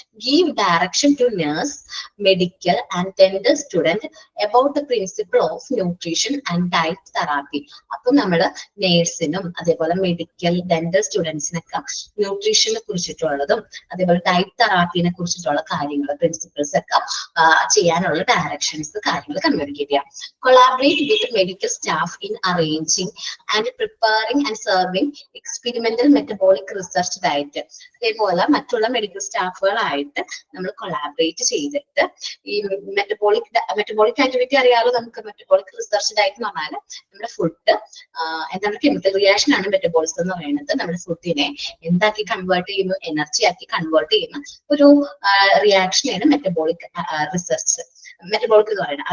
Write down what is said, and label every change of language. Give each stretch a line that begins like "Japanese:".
English: Give direction to nurse, medical and dental student about the principle of nutrition and diet therapy.
Malayalam: അപ്പൊ നമ്മള് നേഴ്സിനും അതേപോലെ medical dental സ്റ്റുഡൻസിനൊക്കെ ന്യൂട്രീഷനെ കുറിച്ചിട്ടുള്ളതും അതേപോലെ diet തെറാപ്പിനെ കുറിച്ചിട്ടുള്ള കാര്യങ്ങൾ, principles ഒക്കെ ചെയ്യാനുള്ള ഡയറക്ഷൻസ് കാര്യങ്ങൾ കമ്മ്യൂണിക്കേറ്റ് ചെയ്യാം.
English: Collaborate with medical staff in arranging and preparing and serving experimental metabolic research diet.
Malayalam: അതേപോലെ മറ്റുള്ള മെഡിക്കൽ സ്റ്റാഫുകളായിട്ട് നമ്മൾ കൊളാബറേറ്റ് ചെയ്തിട്ട് ഈ മെറ്റബോളിക് ആക്ടിവിറ്റി അറിയാലോ നമുക്ക്. മെറ്റബോളിക് റിസർച്ച് ഡയറ്റ് എന്ന് പറഞ്ഞാൽ നമ്മുടെ ഫുഡ് എന്താണ്, കെമിക്കൽ റിയാക്ഷൻ ആണ് മെറ്റബോളിസം എന്ന് പറയുന്നത്. നമ്മുടെ ഫുഡിനെ എന്താക്കി കൺവേർട്ട് ചെയ്യുന്നു, എനർജി ആക്കി കൺവേർട്ട് ചെയ്യുന്ന ഒരു റിയാക്ഷനാണ് മെറ്റബോളിക് റിസർച്ച്, മെറ്റബോളിക് എന്ന് പറയുന്നത്.